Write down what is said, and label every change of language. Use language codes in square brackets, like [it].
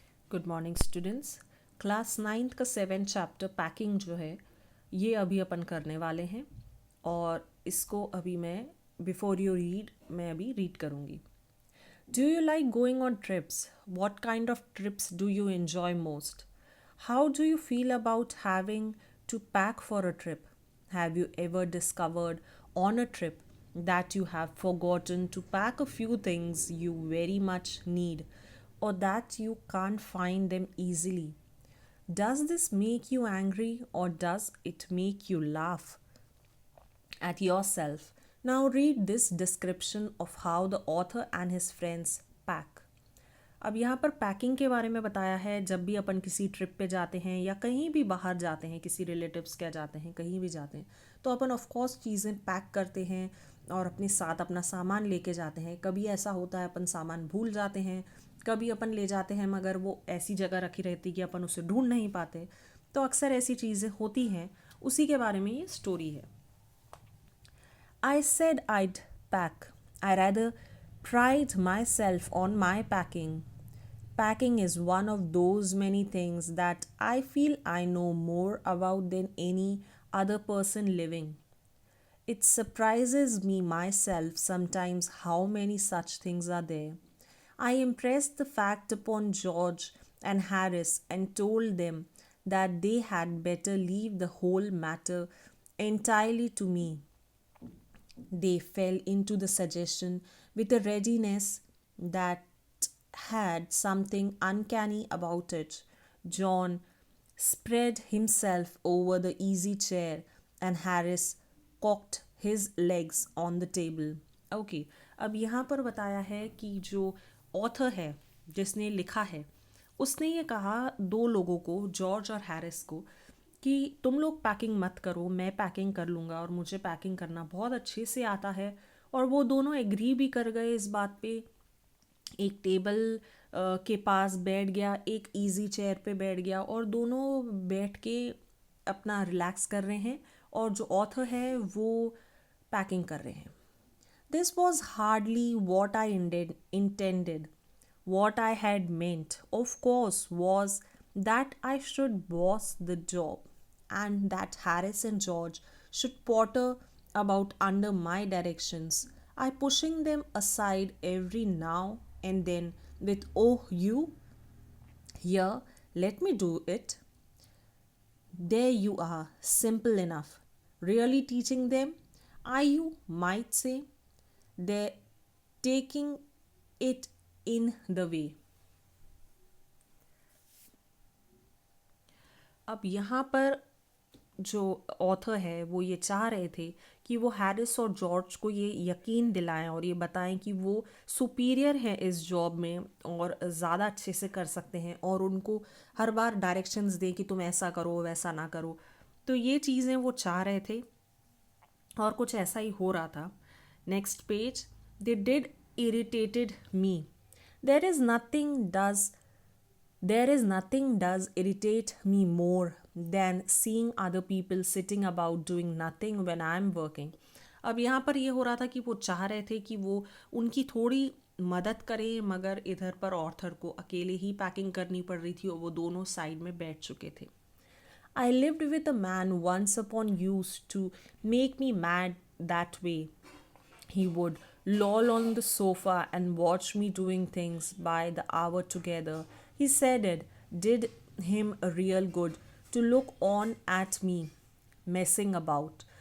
[hi] Good morning students. Class ninth का 7th chapter packing जो है ये अभी अपन करने वाले हैं और इसको अभी मैं [en] before you read [hi] मैं अभी रीड करूँगी। [en] Do you like going on trips? What kind of trips do you enjoy most? How do you feel about having to pack for a trip? Have you ever discovered on a trip that you have forgotten to pack a few things you very much need or that you can't find them easily? Does this make you angry or does it make you laugh at yourself? Now read this description of how the author and his friends pack. [hi] अब यहाँ पर packing के बारे में बताया है। जब भी अपन किसी ट्रिप पे जाते हैं या कहीं भी बाहर जाते हैं, किसी रिलेटिव्स क्या जाते हैं, कहीं भी जाते हैं, तो अपन ऑफ कोर्स चीज़ें पैक करते हैं और अपने साथ अपना सामान लेके जाते हैं। कभी ऐसा होता है अपन सामान भूल जाते हैं, कभी अपन ले जाते हैं मगर वो ऐसी जगह रखी रहती कि अपन उसे ढूंढ नहीं पाते। तो अक्सर ऐसी चीज़ें होती हैं, उसी के बारे में ये स्टोरी है। [en] I said I'd pack. I rather pride myself on my packing. Packing is one of those many things that I feel I know more about than any other person living. It surprises me myself sometimes how many such things are there. I impressed the fact upon George and Harris and told them that they had better leave the whole matter entirely to me. They fell into the suggestion with a readiness that had something uncanny about it. John spread himself over the easy chair and Harris cocked his legs on the table. [hi] Okay, अब यहाँ पर बताया है कि जो author है जिसने लिखा है उसने ये कहा दो लोगों को, जॉर्ज और हैरिस को, कि तुम लोग पैकिंग मत करो, मैं पैकिंग कर लूँगा और मुझे पैकिंग करना बहुत अच्छे से आता है। और वो दोनों एग्री भी कर गए इस बात पे। एक टेबल के पास बैठ गया, एक इजी चेयर पे बैठ गया और दोनों बैठ के अपना रिलैक्स कर रहे हैं और जो ऑथर है वो पैकिंग कर रहे हैं। [en] This was hardly what I intended. What I had meant, of course, was that I should boss the job and that Harris and George should potter about under my directions. I pushing them aside every now and then with, oh, you, here, let me do it. There you are, simple enough. Really teaching them, are you might say, they're taking it in the way. [hi] अब यहाँ पर जो author है वो ये चाह रहे थे कि वो हैरिस और जॉर्ज को ये यकीन दिलाएं और ये बताएं कि वो सुपीरियर हैं इस जॉब में और ज़्यादा अच्छे से कर सकते हैं और उनको हर बार डायरेक्शंस दें कि तुम ऐसा करो वैसा ना करो। तो ये चीज़ें वो चाह रहे थे और कुछ ऐसा ही हो रहा था। [en] Next page, they did irritated me. There is nothing does There is nothing does irritate me more than seeing other people sitting about doing nothing when I am working. [hi] अब यहाँ पर ये हो रहा था कि वो चाह रहे थे कि वो उनकी थोड़ी मदद करें मगर इधर पर ऑर्थर को अकेले ही पैकिंग करनी पड़ रही थी और वो दोनों साइड में बैठ चुके थे। [en] I lived with a man once upon used to make me mad that way. He would loll on the sofa and watch me doing things by the hour together. He said it did him a real good to look on at me messing about.